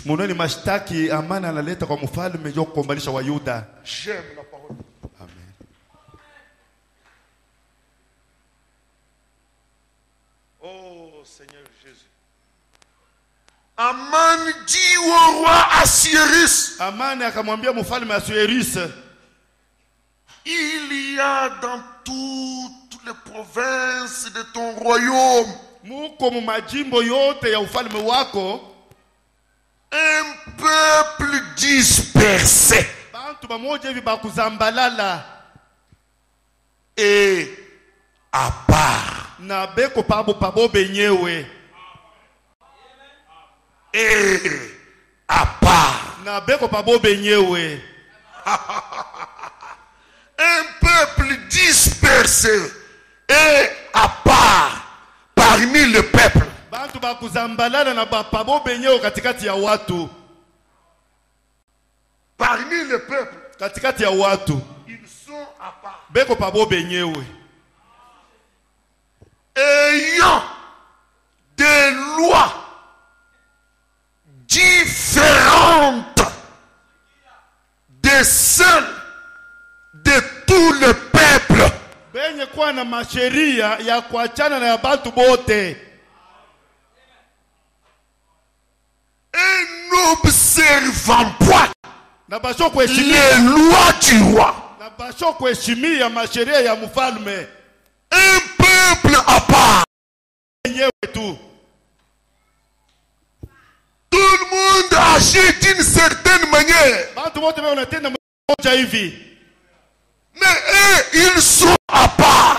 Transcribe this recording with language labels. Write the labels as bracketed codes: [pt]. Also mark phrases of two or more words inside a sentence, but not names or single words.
[fr] J'aime la parole. Amen. Oh Seigneur Jésus. Aman dit au roi Assuérus. [sw] Aman akamwambia mfalme Assuérus, [fr] il y a dans toutes les provinces de ton royaume [sw] muko mu majimbo yote ya ufalme wako [fr] un peuple dispersé [sw] bantu bamoja hivi bakuzambalala [fr] et à part [sw] na beko pabo benyewe [fr] et à part [sw] na beko pabo benyewe [fr] un peuple dispersé et à part parmi le peuple. [sw] Bantu bakuzambalala na pabo benyewe katikati ya watu. [fr] Parmi le peuple, [sw] katikati ya watu, [fr] ils sont à part. [sw] Beko pabo benyewe. [fr] Ayant des lois différentes de celles de tout le peuple. [sw] Benye kwa na masheria ya kuachana na ya bantu bote. [fr] Et n'observant point les lois du roi. [sw] Na basho kuheshimia masheria ya mfalme. [fr] Un peuple à part. Tout le monde agit d'une certaine manière. Mais eux, ils sont à part.